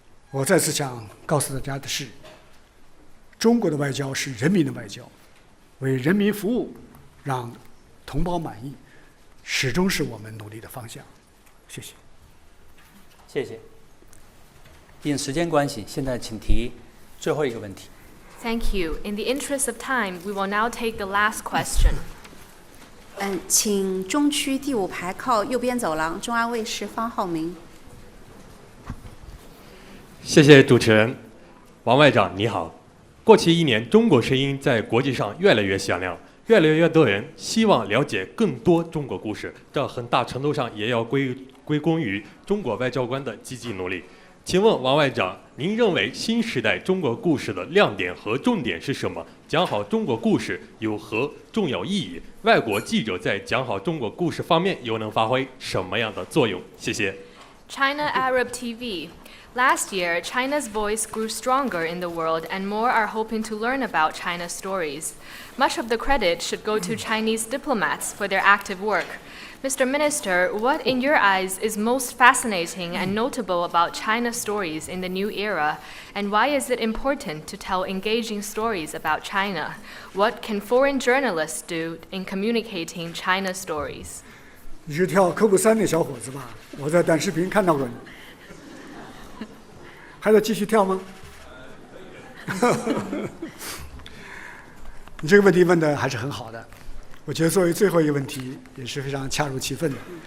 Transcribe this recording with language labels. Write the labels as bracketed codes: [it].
[zh] 我再次想告诉大家的是，中国的外交是人民的外交，为人民服务，让同胞满意，始终是我们努力的方向。谢谢。谢谢。因时间关系，现在请提最后一个问题。 [en] Thank you. In the interest of time, we will now take the last question. [zh] 请中区第5排靠右边走廊，中央卫视方浩明。谢谢主持人，王外长你好。过去1年，中国声音在国际上越来越响亮，越来越多人希望了解更多中国故事，这很大程度上也要归功于中国外交官的积极努力。请问王外长，您认为新时代中国故事的亮点和重点是什么？讲好中国故事有何重要意义？外国记者在讲好中国故事方面又能发挥什么样的作用？谢谢。 [en] China Arab TV. Last year, China's voice grew stronger in the world, and more are hoping to learn about China's stories. Much of the credit should go to Chinese diplomats for their active work. Mr. Minister, what in your eyes is most fascinating and notable about China's stories in the new era, and why is it important to tell engaging stories about China? What can foreign journalists do in communicating China's stories? [zh] 你是跳科布3那小伙子吧？我在短视频看到过你。还得继续跳吗？你这个问题问的还是很好的，我觉得作为最后一个问题也是非常恰如其分的。